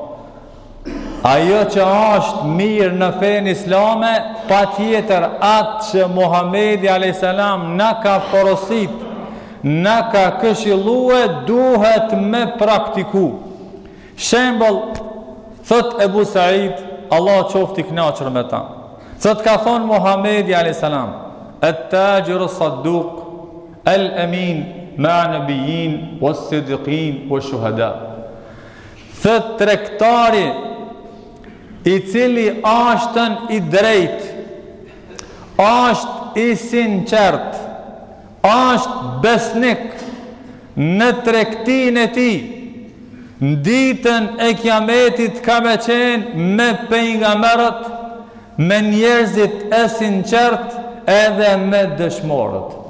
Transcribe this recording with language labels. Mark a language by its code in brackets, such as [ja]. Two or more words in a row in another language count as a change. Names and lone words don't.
[sq] Ajo që është mirë në fenë islame, pa tjetër atë që Muhamedi a.s. na ka porosit, na ka këshillue, duhet me praktiku. Shembull, thot Ebu Said, Allah qoftë I kënaqur me ta. Thot ka thonë Muhamedi a.s. [ar] التاجر الصدوق الأمين مع النبيين والصديقين والشهداء. [sq] Thot tregtari I cili ashtën I drejt, ashtë I sinqert, ashtë besnik në tregtinë e tij, në ditën e Kiametit ka me qenë me pejgamberët, me njerëzit e sinqert edhe me dëshmorët.